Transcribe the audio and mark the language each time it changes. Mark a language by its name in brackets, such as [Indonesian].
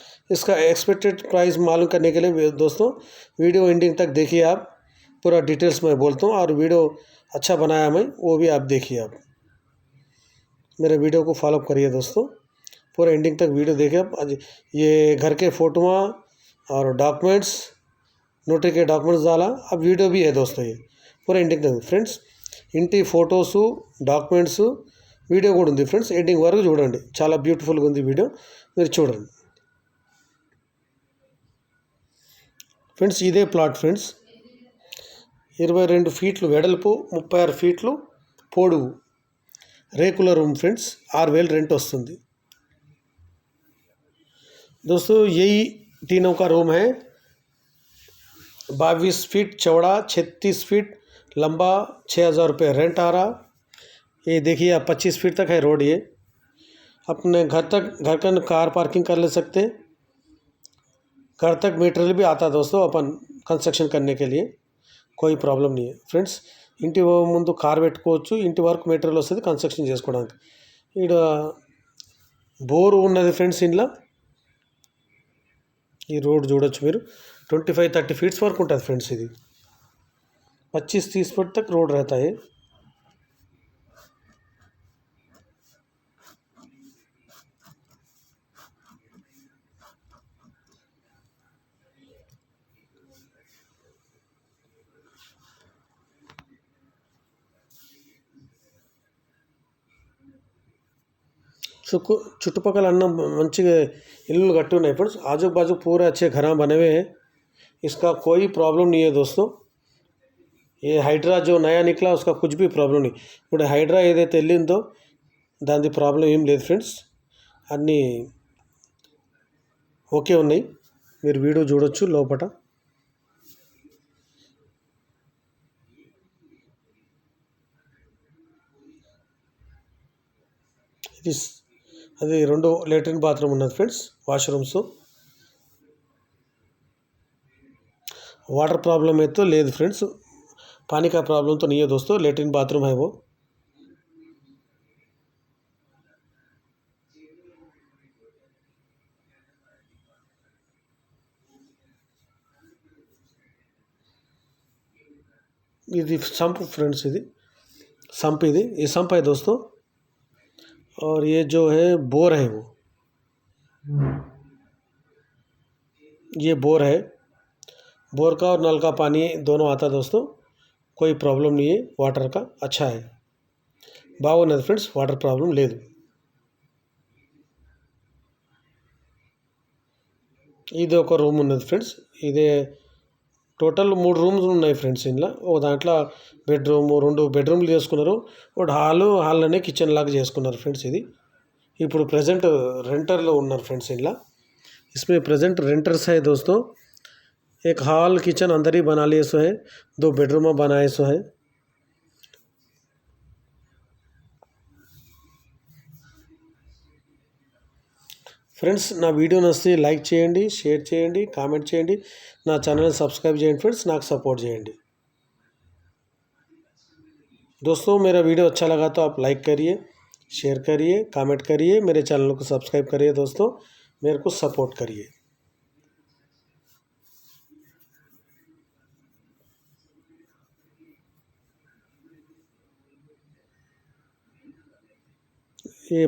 [Hindi] इसका expected price मालूम करने के लिए दोस्तों वीडियो एंडिंग तक देखिए आप, पूरा डिटेल्स मैं बोलता हूँ। और वीडियो अच्छा बनाया मैं, वो भी आप देखिए। आप मेरे वीडियो को फॉलो करिए दोस्तों, पूरा एंडिंग तक वीडियो देखिए आप। ये घर के फ़ोटोआँ और डॉक्यूमेंट्स, नोटरी के डॉक्यूमेंट्स डाला, अब वीडियो भी है दोस्तों। ये पूरा [Telugu] ఎండింగ్ ఫ్రెండ్స్, ఇంటి ఫొటోసు, డాక్యుమెంట్స్, వీడియో కూడా ఉంది ఫ్రెండ్స్. ఎండింగ్ వరకు చూడండి, చాలా బ్యూటిఫుల్గా ఉంది వీడియో, మీరు చూడండి ఫ్రెండ్స్. ఇదే ప్లాట్ ఫ్రెండ్స్, 22 ఫీట్లు వెడల్పు, 36 ఫీట్లు పొడవు, రేకుల రూమ్ ఫ్రెండ్స్. 6,000 రెంట్ వస్తుంది दोस्तों। [Hindi] यही तीनों का रूम है, 22 फीट चौड़ा, 36 फीट लंबा, 6,000 रुपये रेंट आ रहा। ये देखिए आप, 25 फीट तक है रोड। ये अपने घर का कार पार्किंग कर ले सकते हैं। घर तक मटेरियल भी आता है दोस्तों, अपन कंस्ट्रक्शन करने के लिए कोई प्रॉब्लम नहीं है फ्रेंड्स। [Telugu] ఇంటి ముందు కార్ పెట్టుకోవచ్చు, ఇంటి వరకు మెటీరియల్ వస్తుంది కన్స్ట్రక్షన్ చేసుకోవడానికి. ఇక్కడ బోర్ ఉన్నది ఫ్రెండ్స్. ఇంట్లో ఈ రోడ్ చూడొచ్చు మీరు, 25-30 फीट्स वరకు ఉంటుంది फ्रेंड्स। [Hindi] ఇది 25-30 फीट तक रोड रहता है। [Telugu] చుట్టుపక్కల అన్న మంచిగా ఇల్లు కట్టి ఉన్నాయి ఫ్రెండ్స్। [Hindi] आजू बाजू पूरे अच्छे घर बने हुए हैं, इसका कोई प्रॉब्लम नहीं है दोस्तों। ये హైడ్రా जो नया निकला उसका कुछ भी प्रॉब्लम नहीं। [Telugu] ఇప్పుడు హైడ్రా ఏదైతే వెళ్ళిందో దాని ప్రాబ్లం ఏం లేదు ఫ్రెండ్స్, అన్నీ ఓకే ఉన్నాయి. మీరు వీడియో చూడొచ్చు లోపల. ఇది అది 2 लेटरिन बाथरूम ఉన్నది ఫ్రెండ్స్, వాష్రూమ్స్. [Hindi] वाटर प्रॉब्लम है तो [Telugu] లేదు [Hindi] फ्रेंड्स, पानी का प्रॉब्लम तो नहीं है दोस्तों। लेटरिन बाथरूम है वो। [Telugu] ఇది సంప్ [Hindi] फ्रेंड्स, ఇది संप, ये संप है दोस्तों। और ये जो है बोर है, वो ये बोर है। बोर का और नल का पानी दोनों आता दोस्तों, कोई प्रॉब्लम नहीं है। वाटर का अच्छा है, [Telugu] బాగున్నది ఫ్రెండ్స్, వాటర్ ప్రాబ్లం లేదు. ఇది ఒక రూమ్ ఉన్నది ఫ్రెండ్స్. ఇదే టోటల్ 3 రూమ్స్ ఉన్నాయి ఫ్రెండ్స్. ఇంట్లో ఓ దాంట్లో బెడ్రూమ్, 2 బెడ్రూమ్లు చేసుకున్నారు, ఒకటి హాల్లోనే కిచెన్ లాగా చేసుకున్నారు ఫ్రెండ్స్. ఇది ఇప్పుడు ప్రజెంట్ రెంటర్లో ఉన్నారు ఫ్రెండ్స్ ఇంట్లో. [Hindi] इसमें प्रेजेंट रेंटर्स है दोस्तों। एक हॉल किचन अंदर ही बना लिए सो है, 2 बेडरूम बनाए सो है। [Telugu] ఫ్రెండ్స్ నా వీడియో నచ్చితే లైక్ చేయండి, షేర్ చేయండి, కామెంట్ చేయండి, నా ఛానల్ని సబ్స్క్రైబ్ చేయండి ఫ్రెండ్స్, నాకు सपोर्ट చేయండి। [Hindi] दोस्तों मेरा वीडियो अच्छा लगा तो आप लाइक करिए, शेयर करिए, कमेंट करिए, मेरे चैनल को सब्सक्राइब करिए दोस्तों, मेरे को सपोर्ट करिए।